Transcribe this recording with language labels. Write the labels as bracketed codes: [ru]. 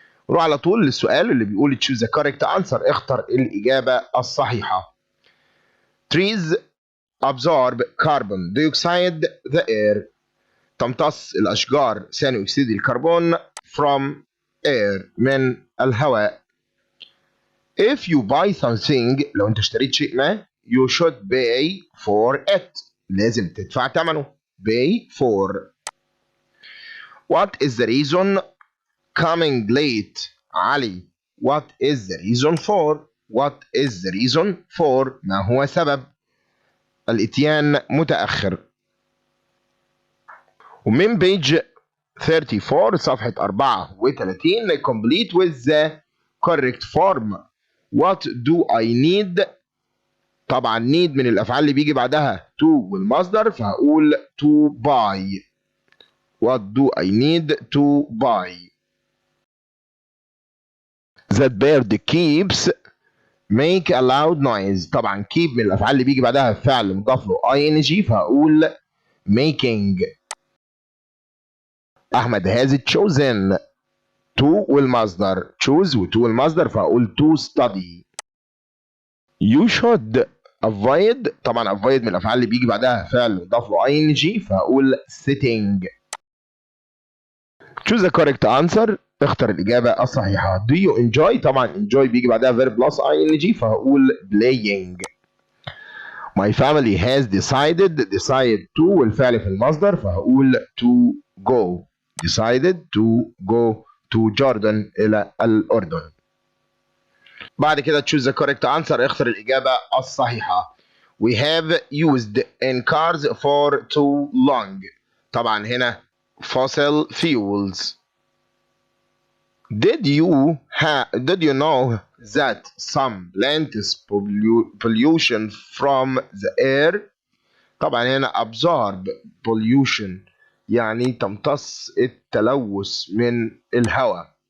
[ar] نروح على طول للسؤال اللي بيقول [en] choose the correct answer، [ar] اختر الإجابة الصحيحة. [en] Trees absorb carbon dioxide the air. [ar] تمتص الأشجار ثاني أكسيد الكربون [en] from air [ar] من الهواء. [en] If you buy something، [ar] لو أنت اشتريت شيء ما [en] you should pay for it، [ar] لازم تدفع ثمنه. [en] pay for. What is the reason coming late علي؟ What is the reason for؟ What is the reason for؟ [ar] ما هو سبب الإتيان متأخر؟ ومن بيج 34 صفحة 34 [en] complete with the correct form. What do I need؟ [ar] طبعا need من الأفعال اللي بيجي بعدها to والمصدر، فهقول [en] to buy. What do I need to buy؟ That bird keeps make a loud noise. [ar] طبعا keep من الأفعال اللي بيجي بعدها فعل مضاف له ing، فهقول making. [en] أحمد has chosen to [ar] والمصدر [en] choose و to [ar] والمصدر، فهقول [en] to study. You should avoid، [ar] طبعا avoid من الافعال اللي بيجي بعدها فعل مضاف له ing، فهقول sitting. [en] choose the correct answer، [ar] اختر الاجابه الصحيحه. [en] do you enjoy؟ [ar] طبعا [en] enjoy [ar] بيجي بعدها [en] verb plus ing، [ar] فهقول [en] playing. my family has decide to [ar] والفعل في المصدر، فهقول [en] to go. decided to go to Jordan، [ar] إلى الأردن. بعد كده [en] choose the correct answer، [ar] اختر الإجابة الصحيحة. [en] We have used in cars for too long. [ar] طبعا هنا [en] fossil fuels. Did you know that some plants pollution from the air؟ طبعا هنا absorb pollution [ar] يعني تمتص التلوث من الهواء.